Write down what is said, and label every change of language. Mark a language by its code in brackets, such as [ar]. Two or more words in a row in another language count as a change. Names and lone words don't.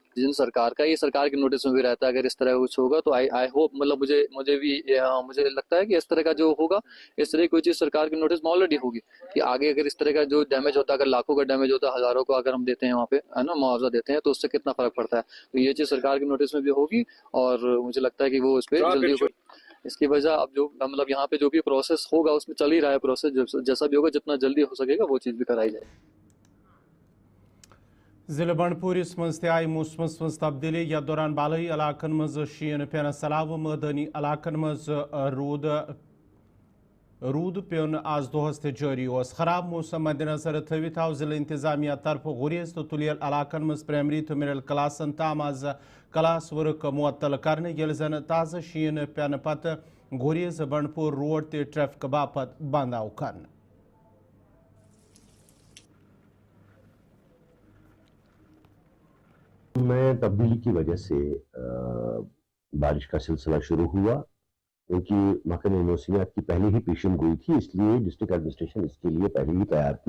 [hi] जिन सरकार का, ये सरकार के नोटिस में भी रहता है, अगर इस तरह कुछ होगा तो [en] I hope, [hi] मतलब मुझे लगता है कि इस तरह का जो होगा, इस तरह की कोई चीज सरकार के नोटिस में ऑलरेडी होगी कि आगे अगर इस तरह का जो डैमेज होता है, अगर लाखों का डैमेज होता है, हजारों को अगर हम देते हैं वहाँ पे, है ना, मुआवजा देते हैं, तो उससे कितना फर्क पड़ता है। तो ये चीज सरकार के नोटिस में भी होगी और मुझे लगता है कि वो इस पर जल्दी, इसकी वजह अब जो मतलब यहाँ पे जो भी प्रोसेस होगा उसमें चल ही रहा है प्रोसेस, जैसा भी होगा जितना जल्दी हो सकेगा वो चीज़ भी कराई जाए। [ks] ज़िले बंडपोरिस मज आई मौसमस मज तब्दीली, यथ दौरान बालई इलाकन मज शीन पेनस अलाव मैदानी इलाकन मज रूद पेन आज दोहस ते जारी ओस। खराब मौसम मद्देनजर थवित आव ज़िले इंतजामिया तरफ गुरेज तो तुलियल इलाकन मज प्राइमरी तो मिडल क्लासन ताम आज [en] class work [ks] मुअत्तल करने, येल जन ताज़ा शीन पेन पत गुरेज बंडपोर रोड ते ट्रैफिक बापत बंद आव करने। [hi] में तब्दीली की वजह से बारिश का सिलसिला शुरू हुआ, क्योंकि महकमे मौसमियात की पहले ही पेशन गोई थी, इसलिए [en] district administration [hi] इसके लिए पहले ही तैयार थी।